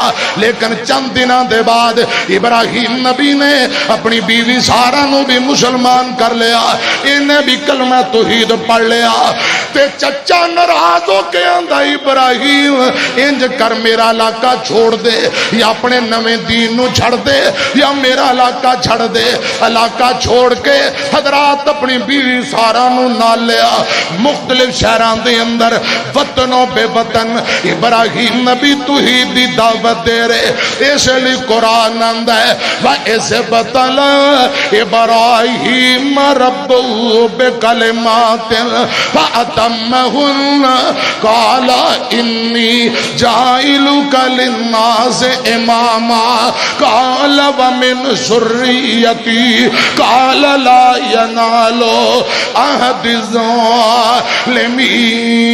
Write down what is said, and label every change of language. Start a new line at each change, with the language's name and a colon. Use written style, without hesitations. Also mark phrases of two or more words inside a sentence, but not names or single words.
Punjabi: لیکن چند دنوں دے بعد ابراہیم نبی نے اپنی بیوی سارا نو بھی مسلمان کر لیا انہیں بھی کلمہ توحید پڑھ لیا. تے چچا ناراض ہو کے آندا ابراہیم انج کر میرا علاقہ چھوڑ دے یا اپنے نویں دین نو چھڑ دے یا میرا علاقہ چھڑ دے. علاقہ چھوڑ کے حضرات اپنی بیوی سارا نو نال لیا مختلف شہران دے اندر وطنوں بے وطن ابراہیم نبی توحید دی دعوت دے رہے. اس لیے قرآن آندا ہے
Arabic: وَإِذْ ابْتَلَىٰ إِبْرَاهِيمَ رَبُّهُ بِكَلِمَاتٍ فَأَتَمَّهُنَّ قَالَ إِنِّي جَاعِلُكَ لِلنَّاسِ إِمَامًا قَالَ وَمِنْ ذُرِّيَّتِي قَالَ لَا يَنَالُ عَهْدِ الظَّالِمِينَ.